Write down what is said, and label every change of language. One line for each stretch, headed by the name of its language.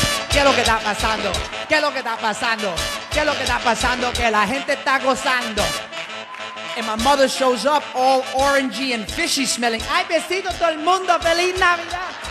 Spanish: ¿Qué es lo que está pasando? ¿Qué es lo que está pasando? ¿Qué es lo que está pasando? Que la gente está gozando.
English: And my mother shows up all orangey and fishy smelling.
Spanish: Ay, besito todo el mundo, feliz Navidad.